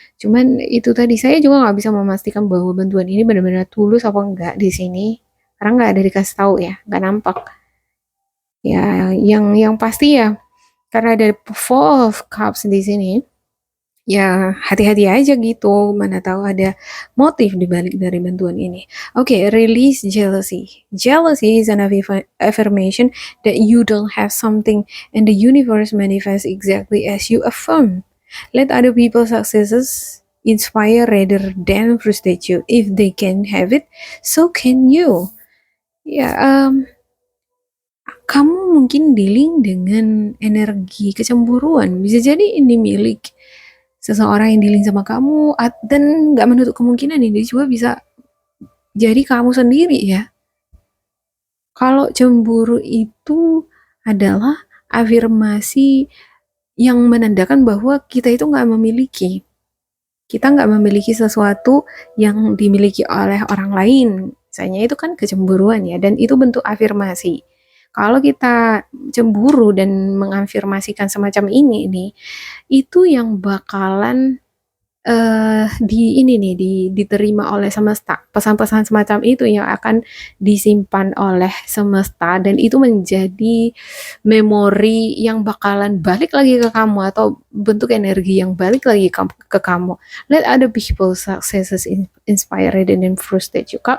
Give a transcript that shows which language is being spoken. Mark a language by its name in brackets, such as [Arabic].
[Indonesian] Cuman itu tadi, saya juga nggak bisa memastikan bahwa bantuan ini benar-benar tulus apa enggak di sini, karena nggak ada dikasih tahu ya, nggak nampak. Ya, yang pasti ya, karena ada Four of Cups di sini, ya hati-hati aja gitu, mana tahu ada motif dibalik dari bantuan ini. [English] Oke, release jealousy. Jealousy is an affirmation that you don't have something and the universe manifests exactly as you affirm. Let other people's successes inspire rather than frustrate you. If they can have it, so can you. [Indonesian] Ya, kamu mungkin dealing dengan energi kecemburuan. Bisa jadi ini milik seseorang yang dealing sama kamu, dan nggak menutup kemungkinan ini juga bisa jadi kamu sendiri ya. Kalau cemburu itu adalah afirmasi yang menandakan bahwa kita itu nggak memiliki. Kita nggak memiliki sesuatu yang dimiliki oleh orang lain. Misalnya itu kan kecemburuan ya, dan itu bentuk afirmasi. Kalau kita cemburu dan mengafirmasikan semacam ini nih, itu yang bakalan diterima oleh semesta. Pesan-pesan semacam itu yang akan disimpan oleh semesta, dan itu menjadi memori yang bakalan balik lagi ke kamu, atau bentuk energi yang balik lagi ke kamu. [English] Let other people successes inspire and frustrate you.